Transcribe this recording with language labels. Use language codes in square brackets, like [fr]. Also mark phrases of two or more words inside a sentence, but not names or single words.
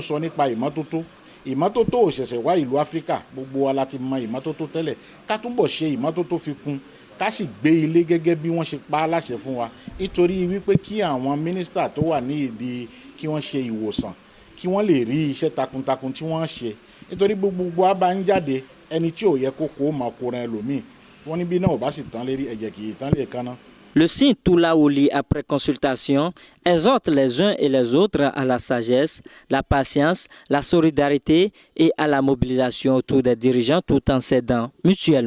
[yo] sọ nípa ìmọ́tótó ò ṣẹ̀ṣẹ̀ wá ìlú Áfíríkà gbogbo wa láti mọ ìmọ́tótó tẹ́lẹ̀ ká túbọ̀ ṣe ìmọ́tótó fi kún ká sì gbé ilé gẹ́gẹ́ bí wọ́n ṣe pa á láṣẹ fún wa nítorí wípé kí àwọn mínísítà tó wà ní ìdí kí wọ́n ṣe ìwòsàn kí wọ́n lè rí iṣẹ́ takuntakun tí wọ́n ṣe nítorí gbogbo wa bá ń jáde ẹni tí ò yẹ kó máa kóran ẹlòmíì wọ́n ní bí náà ò bá sì tán lérí ẹ̀jẹ̀ kì í tán lè kanná. [fr] Le signe Toula-Woli, après consultation, exhorte les uns et les autres à la sagesse, la patience, la solidarité et à la mobilisation autour des dirigeants tout en s'aidant mutuellement.